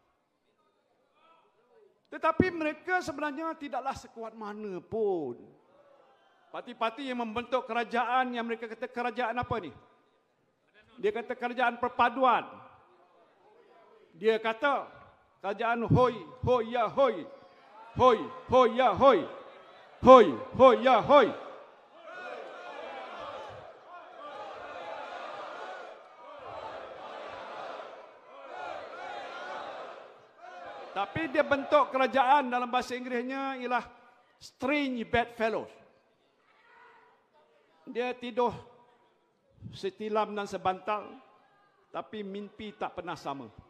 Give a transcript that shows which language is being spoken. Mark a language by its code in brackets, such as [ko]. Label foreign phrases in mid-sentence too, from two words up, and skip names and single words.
[ms] Tetapi mereka sebenarnya tidaklah sekuat mana pun. Parti-parti yang membentuk kerajaan yang mereka kata kerajaan apa ni? Dia kata kerajaan perpaduan. Dia kata kerajaan hoi, hoi ya hoi. Hoi, hoi ya hoi. Hoi, hoi ya hoi. Tapi dia bentuk kerajaan dalam bahasa Inggerisnya ialah [en] strange bedfellows. [ms] Dia tidur setilam dan sebantal, tapi mimpi tak pernah sama.